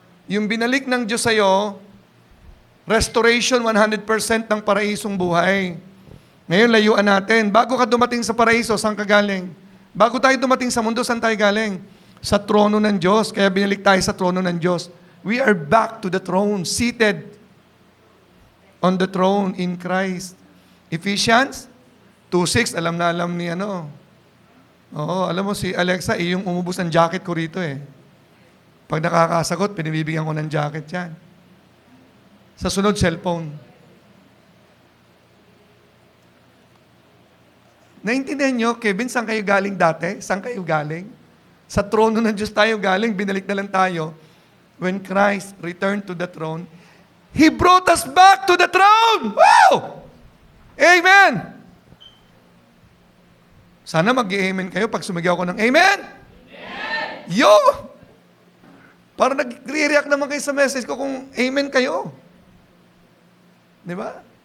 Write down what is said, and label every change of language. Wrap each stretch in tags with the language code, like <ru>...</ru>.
<tl>Yung binalik ng Diyos sa'yo, restoration 100% ng paraisong buhay. Ngayon, layuan natin. Bago ka dumating sa paraiso, saan ka galing? Bago tayo dumating sa mundo, saan tayo galing? Sa trono ng Diyos. Kaya binalik tayo sa trono ng Diyos.</tl> <en>We are back to the throne, seated on the throne in Christ. Ephesians</en> <tl>2.6, alam na alam ni ano. Oo, alam mo si Alexa, yung umubos ng jacket ko rito eh. Pag nakakasagot, pinibibigyan ko ng jacket yan. Sa sunod, cellphone. Naintindihan nyo, Kevin, saan kayo galing dati? Saan kayo galing? Sa trono ng Diyos tayo galing, binalik na lang tayo.</tl> <en>When Christ returned to the throne, He brought us back to the throne! Wow! Amen!</en> <tl>Sana mag-amen kayo pag sumigaw ko ng amen. Amen! Yo! Para nag-react naman kayo sa message ko kung amen kayo. Di ba?</tl>